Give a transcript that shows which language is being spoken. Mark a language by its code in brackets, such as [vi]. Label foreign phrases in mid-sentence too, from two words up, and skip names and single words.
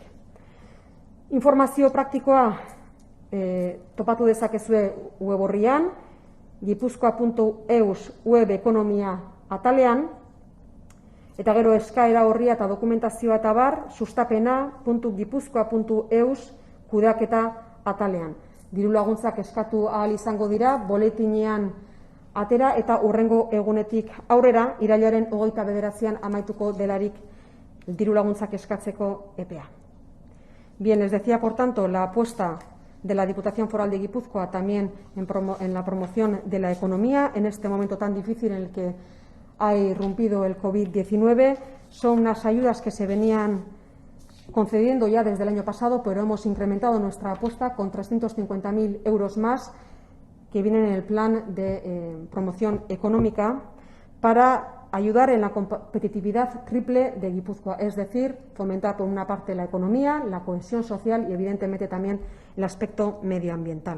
[eu] Informazio praktikoa topatu dezakezue web orrian, gipuzkoa.eus web ekonomia atalean, eta gero eskaera horria eta dokumentazioa eta bar, sustapena.gipuzkoa.eus kudeaketa atalean. Diru laguntzak eskatu ahal izango dira, boletinean atera eta hurrengo egunetik aurrera, irailaren 29an amaituko delarik diru laguntzak eskatzeko epea. [es] Bien, les decía, por tanto, la apuesta de la Diputación Foral de Guipúzcoa también en la promoción de la economía en este momento tan difícil en el que ha irrumpido el COVID-19. Son unas ayudas que se venían concediendo ya desde el año pasado, pero hemos incrementado nuestra apuesta con 350.000 euros más que vienen en el plan de promoción económica para ayudar en la competitividad triple de Guipúzcoa, es decir, fomentar por una parte la economía, la cohesión social y evidentemente también el aspecto medioambiental.